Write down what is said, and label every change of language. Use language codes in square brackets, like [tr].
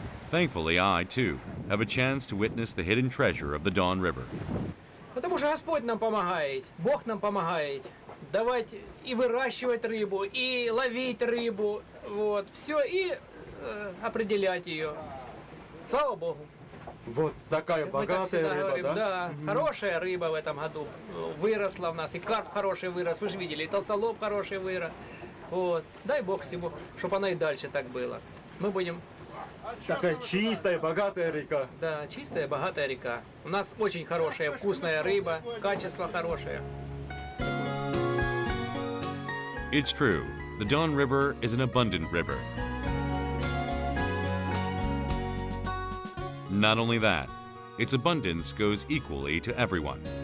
[en] Thankfully, I, too, have a chance to witness the hidden treasure of the Don River. [ru] Потому что Господь нам помогает, Бог нам помогает давать и выращивать рыбу, и ловить рыбу, вот, все, и определять ее. Слава Богу. Вот такая Мы так всегда говорим, да, хорошая рыба в этом году выросла у нас, и карп хороший вырос, вы же видели, и толстолоб хороший вырос. Вот. Дай Бог всему, чтобы она и дальше так было. Мы будем... Такая чистая, богатая река. Да, чистая, богатая река. У нас очень хорошая, вкусная рыба, качество хорошее. [en] It's true, the Don River is an abundant river. Not only that, its abundance goes equally to everyone.